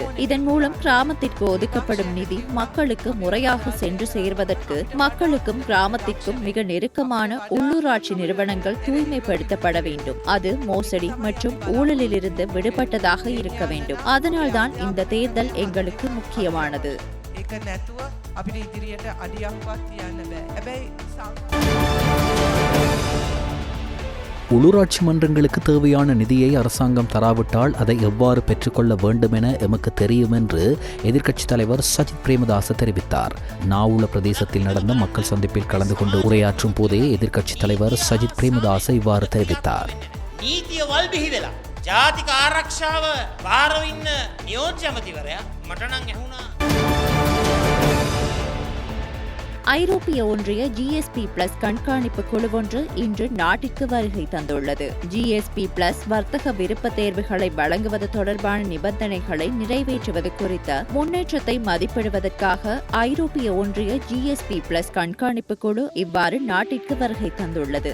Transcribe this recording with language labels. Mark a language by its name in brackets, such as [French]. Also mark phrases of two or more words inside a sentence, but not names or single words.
[Tamil] இதன் மூலம் கிராமத்திற்கு ஒதுக்கப்படும் நிதி மக்களுக்கு முறையாக சென்று சேர்வதற்கு மக்களுக்கும் கிராமத்திற்கும் மிக நெருக்கமான உள்ளூராட்சி நிறுவனங்கள் தூய்மைப்படுத்தப்பட வேண்டும். அது மோசடி மற்றும் ஊழலிலிருந்து விடுபட்டதாக இருக்க வேண்டும். அதனால்தான் இந்த தேர்தல் எங்களுக்கு முக்கியமானது. [Sinhala] එක නැතුව අපිට ඉදිරියට අඩියක්වත් තියන්න බෑ. හැබැයි [Tamil] உள்ளூராட்சி மன்றங்களுக்கு தேவையான நிதியை அரசாங்கம் தராவிட்டால் அதை எவ்வாறு பெற்றுக்கொள்ள வேண்டும் என எமக்கு தெரியும் என்று எதிர்க்கட்சித் தலைவர் சஜித் பிரேமதாச தெரிவித்தார். நாவுல பிரதேசத்தில் நடந்த மக்கள் சந்திப்பில் கலந்து கொண்டு உரையாற்றும் போதே எதிர்க்கட்சித் தலைவர் சஜித் பிரேமதாச இவ்வாறு தெரிவித்தார். [Sinhala] නීතිය වල් බිහිවෙලා ජාතික ආරක්ෂාව බාරව ඉන්න නියෝජ්‍ය ඇමතිවරයා මට නම් ඇහුණා. [Tamil] ஐரோப்பிய ஒன்றிய ஜிஎஸ்பி பிளஸ் கண்காணிப்பு குழு ஒன்று இன்று நாட்டிற்கு வருகை தந்துள்ளது. ஜிஎஸ்பி பிளஸ் வர்த்தக விருப்ப தேர்வுகளை வழங்குவது தொடர்பான நிபந்தனைகளை நிறைவேற்றுவது குறித்த முன்னேற்றத்தை மதிப்பிடுவதற்காக ஐரோப்பிய ஒன்றிய ஜிஎஸ்பி பிளஸ் கண்காணிப்பு குழு இவ்வாறு நாட்டிற்கு வருகை தந்துள்ளது.